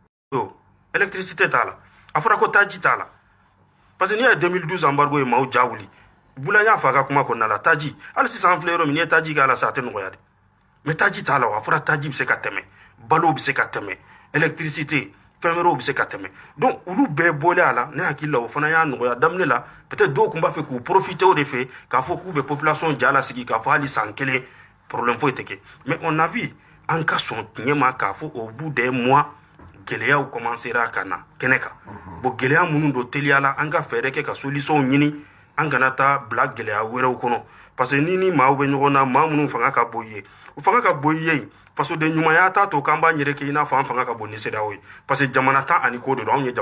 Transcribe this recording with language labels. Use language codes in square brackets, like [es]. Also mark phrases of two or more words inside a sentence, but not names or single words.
[bm] électricité t'a la a fɔra ko taji t'a la [fr] parce que [bm] n'i ye 2012 embargo ye maaw ja wuli Bula y'a fɔ a ka kuma kɔnɔna la taji hali sisan an filɛ yɔrɔ min n'i ye taji k'a la sa a tɛ nɔgɔya dɛ mais taji t'a la a fɔra taji bɛ se ka tɛmɛ balo bɛ se ka tɛmɛ électricité fɛn wɛrɛw bɛ se ka tɛmɛ donc olu bɛɛ bɔlen a la ne hakili la o fana y'a nɔgɔya daminɛ la peut-être dɔw tun b'a fɛ k'u profiter o de fɛ k'a fɔ k'u bɛ population ja lasigi k'a fɔ hali san kelen problème foyi tɛ kɛ [fr] mais on a vu [bm] an ka sɔn tiɲɛ ma k'a fɔ [fr] au bout des mois [bm] gɛlɛyaw commencera ka na kɛnɛ kan bon gɛlɛya minnu don teliya la an ka fɛɛrɛ kɛ ka solution ɲini an kana taa bila gɛlɛya wɛrɛw kɔnɔ [fr] parce que [bm] ni maaw bɛ ɲɔgɔn na maa minnu fanga ka bon i ye u fanga ka bon i ye fasoden ɲumanya t'a to k'an b'an yɛrɛ kɛ i n'a fɔ an fanga ka bon ni CEDEAO ye [fr] parce que [bm] jamana tan ani ko de don anw ye